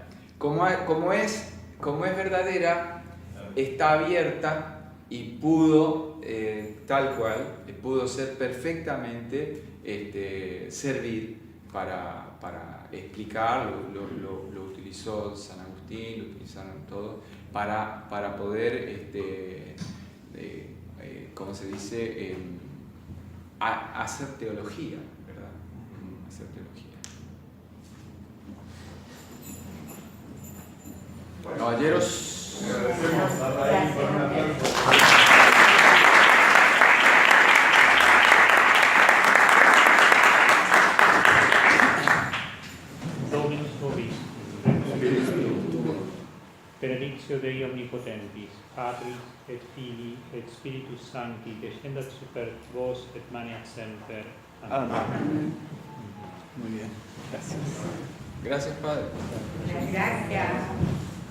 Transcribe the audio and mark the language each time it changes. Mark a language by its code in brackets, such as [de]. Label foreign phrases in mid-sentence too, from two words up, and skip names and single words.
[es] Como es verdadera, está abierta y pudo, tal cual, pudo ser perfectamente servir para explicar, lo utilizó San Agustín, lo utilizaron todos, para poder, ¿cómo se dice?, hacer teología, ¿verdad? Hacer teología. Bueno, caballeros, agradecemos a Raíl por una [la] Dominus vobiscum, benedictio Dei omnipotentis, Patris et Filii et Spiritus Sancti, descendat super vos et maneat semper. [es] Amén. Muy bien, gracias. Gracias, Padre. Gracias.